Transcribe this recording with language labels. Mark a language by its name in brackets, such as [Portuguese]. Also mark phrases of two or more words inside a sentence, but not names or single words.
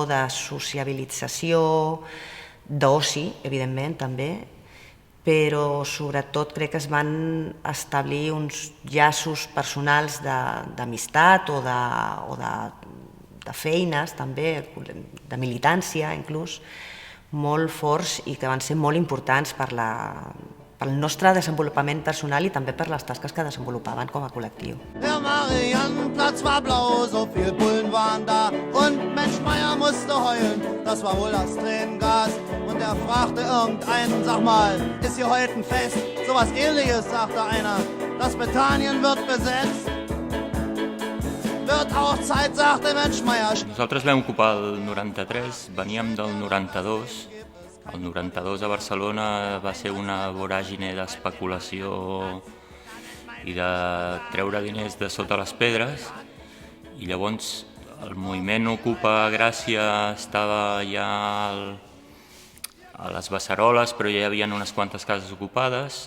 [Catalan] de sociabilització, d'oci, evidentment, també, però sobretot crec que es van establir uns llaços personals d'amistat o de feines, també, de militància, inclús, molt forts i que van ser molt importants pel nostre desenvolupament personal i també per les tasques que desenvolupaven com a col·lectiu. [German] Der Mariannenplatz war blau, so viel Bullen waren da und Mensch Meier musste heulen, das war wohl das Tränengas und er fragte irgendeinen, sag mal, ist hier heute ein Fest? Sowas Ähnliches, sagte einer, das Britannien wird besetzt. Wird auch Zeit, sagte Mensch Meier. [Catalan] Nosaltres vam ocupar el 93, veníem del 92. El 92 a Barcelona va ser una voràgine d'especulació i de treure diners de sota les pedres, i llavors el moviment Ocupa Gràcia estava ja a les Beceroles, però ja hi havia unes quantes cases ocupades.